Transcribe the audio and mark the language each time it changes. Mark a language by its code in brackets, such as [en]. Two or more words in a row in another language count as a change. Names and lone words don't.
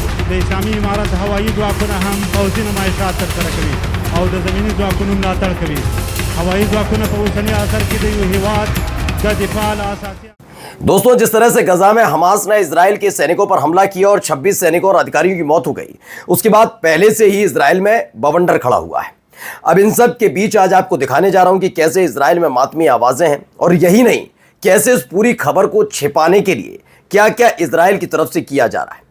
[ps] د اسلامي امارت هوایي ځواکونه هم پوځي نمایشات ترسره کوي او د زمیني ځواکونو ملاتړ کوي. هوایي ځواکونه په اوسني عصر کې د یو هیواد د دفاع له اساسي [hi] दोस्तों, जिस तरह से गजा में हमास ने इजराइल के सैनिकों पर हमला किया और 26 सैनिकों और अधिकारियों की मौत हो गई, उसके बाद पहले से ही इजराइल में बवंडर खड़ा हुआ है. अब इन सब के बीच आज आपको दिखाने जा रहा हूं कि कैसे इजराइल में मातमी आवाजें हैं, और यही नहीं, कैसे इस पूरी खबर को छिपाने के लिए क्या क्या इजराइल की तरफ से किया जा रहा है.